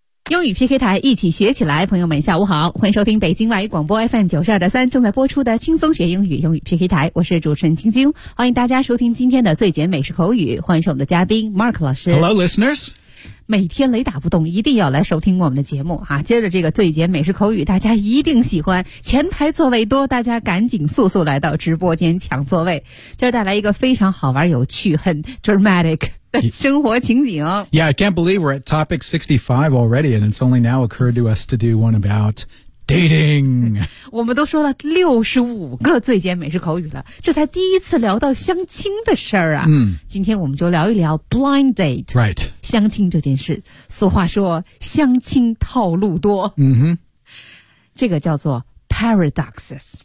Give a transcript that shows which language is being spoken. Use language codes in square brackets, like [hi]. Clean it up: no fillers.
[zh] 英语 PK 台，一起学起来。朋友们下午好，欢迎收听北京外语广播 FM92.3 正在播出的轻松学英语，英语 PK 台，我是主持人晶晶，欢迎大家收听今天的最简美式口语，欢迎我们的嘉宾 Mark 老师。 [en] Hello listeners， [zh] 每天雷打不动一定要来收听我们的节目啊！接着这个最简美式口语大家一定喜欢，前排座位多，大家赶紧速速来到直播间抢座位。这带来一个非常好玩有趣很 dramatic 的生活情景。 [en] Yeah, I can't believe we're at topic 65 already and it's only now occurred to us to do one aboutDating. [zh] 我们都说了65个最简美式口语了，这才第一次聊到相亲的事儿啊。嗯，今天我们就聊一聊 blind date. [en] Right. [zh] 相亲这件事，俗话说相亲套路多。嗯哼。这个叫做 paradoxes.